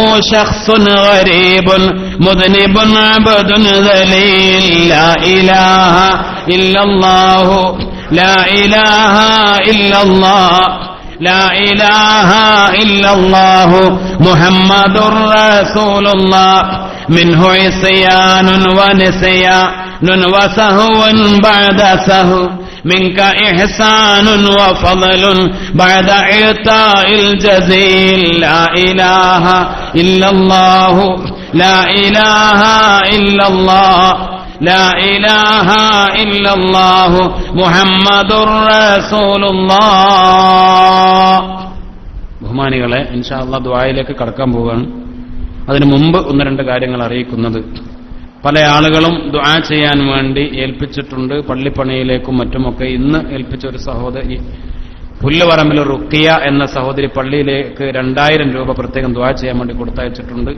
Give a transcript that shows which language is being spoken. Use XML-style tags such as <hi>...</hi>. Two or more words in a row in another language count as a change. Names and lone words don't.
<ar>شخص غريب مذنب عبد ذليل لا إله إلا الله لا إله إلا الله لا إله إلا الله محمد رسول الله منه عصيان ونسيان وسهو بعد سهو منك إحسان وفضل بعد إعطاء الجزيل لا إله إلا الله لا إله إلا الله لا إله إلا الله محمد رسول الله.</ar> <ml>ബഹുമാനികളെ,</ml> <ar>إن شاء الله</ar> <ml>ദുആയിലേക്ക് കടക്കാൻ പോവുകയാണ്. അതിനു മുമ്പ് ഒന്ന് രണ്ട് കാര്യങ്ങൾ അറിയിക്കുന്നത്. പല ആളുകളും ദുആ ചെയ്യാൻ വേണ്ടി ഏൽപ്പിച്ചിട്ടുണ്ട്. പള്ളിപ്പണിയിലേക്കും മറ്റുമൊക്കെ ഇന്ന് ഏൽപ്പിച്ച ഒരു സഹോദരി, പുല്ലുപറമ്പിൽ റുഖിയ എന്ന സഹോദരി പള്ളിയിലേക്ക് 2000 രൂപ പ്രത്യേകം ദുആ ചെയ്യാൻ വേണ്ടി കൊടുത്തയച്ചിട്ടുണ്ട്.</ml>